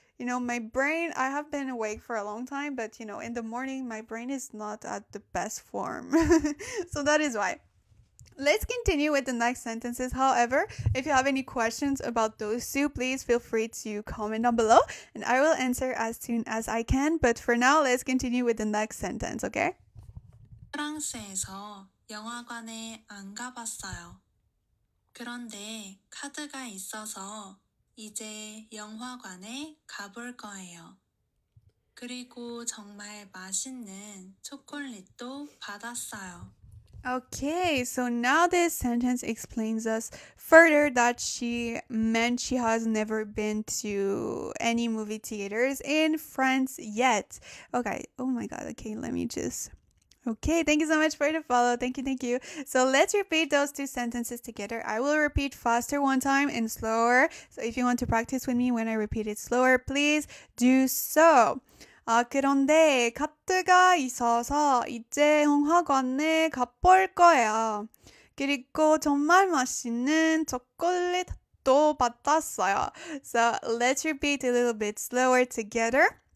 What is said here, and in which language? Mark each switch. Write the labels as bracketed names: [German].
[English] my brain, I have been awake for a long time, but in the morning, my brain is not at the best form. So that is why. Let's continue with the next sentences. However, if you have any questions about those two, please feel free to comment down below and I will answer as soon as I can. But for now, let's continue with the next sentence, okay? [Korean] 프랑스에서 영화관에 안 가봤어요. 그런데 카드가 있어서 이제 영화관에 가볼 거예요. 그리고 정말 맛있는 초콜릿도 받았어요. [English] Okay, so now this sentence explains us further that she meant she has never been to any movie theaters in France yet. Okay, oh my god, okay, let me just. Okay, thank you so much for the follow. Thank you, thank you. So let's repeat those two sentences together. I will repeat faster one time and slower. So if you want to practice with me when I repeat it slower, please do so. [Korean] 그런데 카드가 있어서 이제 영화관에 가볼 거야. 그리고 정말 맛있는 초콜릿도 받았어요. [English] So let's repeat a little bit slower together.